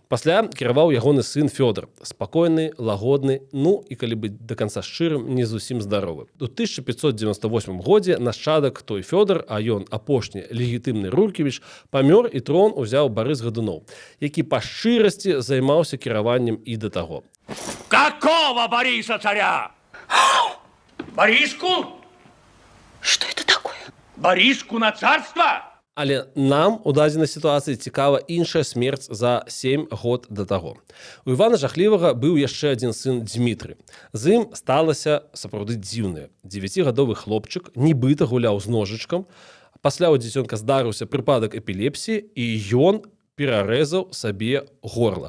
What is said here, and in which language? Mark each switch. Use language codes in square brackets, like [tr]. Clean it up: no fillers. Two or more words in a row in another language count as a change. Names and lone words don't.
[be] Пасля кіраваў ягоны сын Фёдор, спакойны, лагодны, і калі быць да канца шчырым, не зусім здаровы. У 1598 годзе нашчадак той Фёдор, а ён апошні легітымны Руркевіч, памёр і трон узяў Барыс Гадуноў, які па шчырасці займаўся кіраваннем і да таго. [ru] Какого Бориса царя? Бориску? Что это такое? Бориску на царство? [be] Але нам у дадзенай сітуацыі цікава іншая смерць за 7 год да таго. У Івана Жахлівага быў яшчэ адзін сын Дзмітры. З ім сталася сапраўды дзіўнае. 9гадовы хлопчык нібыта гуляў з ножычкам, пасля ў дзіцёнка здарыўся прыпадак эпілепсіі, і ён перарэзаў сабе горла.